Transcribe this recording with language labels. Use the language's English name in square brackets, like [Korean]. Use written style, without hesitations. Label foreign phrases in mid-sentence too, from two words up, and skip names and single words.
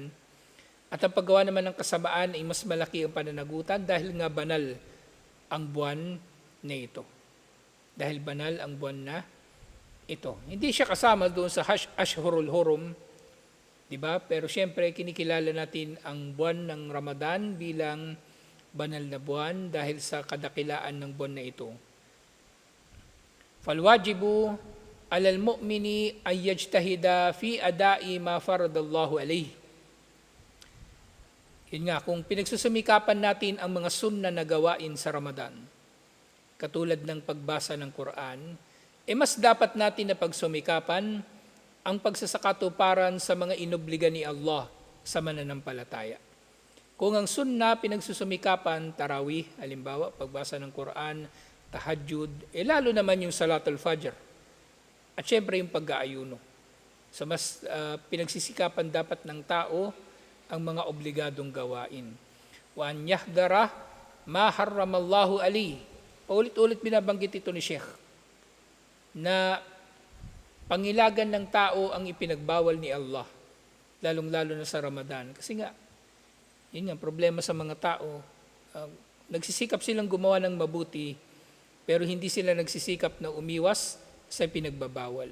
[Filipino] At ang paggawa naman ng kasamaan ay mas malaki ang pananagutan dahil nga banal ang buwan na ito. Dahil banal ang buwan na ito. Hindi siya kasama doon sa [Arabic] الأشهر الحرم, [Filipino] di ba? Pero siyempre kinikilala natin ang buwan ng Ramadan bilang banal na buwan dahil sa kadakilaan ng buwan na ito. [Arabic] فالواجب على المؤمن أن يجتهد في أداء ما فرض الله عليه. [Filipino] Yun nga, kung pinagsusumikapan natin ang mga sunna na gawain sa Ramadan, katulad ng pagbasa ng Quran, mas dapat natin na pagsumikapan ang pagsasakatuparan sa mga inobliga ni Allah sa mananampalataya. Kung ang sunna pinagsusumikapan, tarawih, halimbawa, pagbasa ng Quran, tahajjud, lalo naman yung [Arabic] صلاة الفجر. [Filipino] At syempre yung pag-aayuno. So mas pinagsisikapan dapat ng tao ang mga obligadong gawain. [Arabic] وأن يحذر ما حرم الله عليه. [Filipino] Paulit-ulit binabanggit ito ni Sheikh na pangilagan ng tao ang ipinagbawal ni Allah, lalong-lalo na sa Ramadan. Kasi nga, yun nga, problema sa mga tao, nagsisikap silang gumawa ng mabuti, pero hindi sila nagsisikap na umiwas sa pinagbabawal.